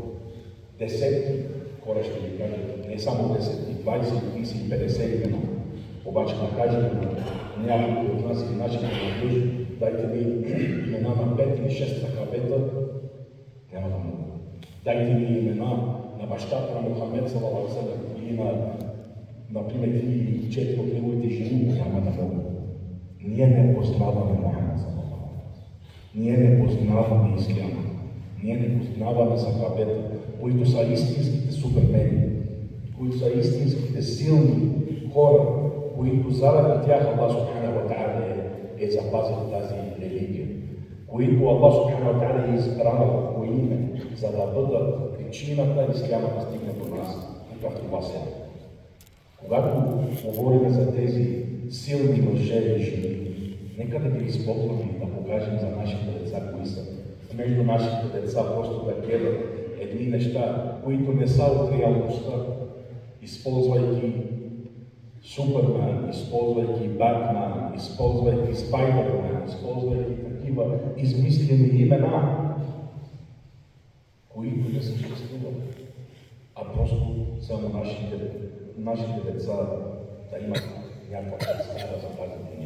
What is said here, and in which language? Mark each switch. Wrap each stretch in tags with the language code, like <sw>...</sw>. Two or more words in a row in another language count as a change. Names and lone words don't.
<bg>Десетки хора ще ви кажат, не само 10, 20, 30, 50 имена. Обаче да кажем на няколко от нас и нашите младежи, дайте ми имена на 5 или 6 сахабета, няма да мога. Дайте ми имена на бащата на Мухаммед</bg> <ar>صلى الله عليه وسلم</ar> <bg>или например, 3 или 4 от неговите жени, няма да мога. Ние не познаваме Мухаммед</bg> <ar>صلى الله عليه وسلم.</ar> <bg>Ние не познаваме исляма. Ние не познаваме сахабета, които са истинските супермени, които са истинските силни хора, които заради тях Аллах</bg> <ar>سبحانه وتعالى</ar> <bg>е запазил тази религия, които Аллах</bg> <ar>سبحانه وتعالى</ar> <bg>е избрал по име, за да бъдат причината исляма да стигне до нас и в това село. Когато говорим за тези силни мъже и жени, нека да ги използваме и да покажем за нашите деца кои са. Между нашите деца просто да гледат едни неща, които не са от реалността, използвайки Супермен, използвайки Батман, използвайки Спайдермен, използвайки такива измислени имена, които не съществуват, а просто само нашите деца да имат някаква представа за тази дуня.</bg>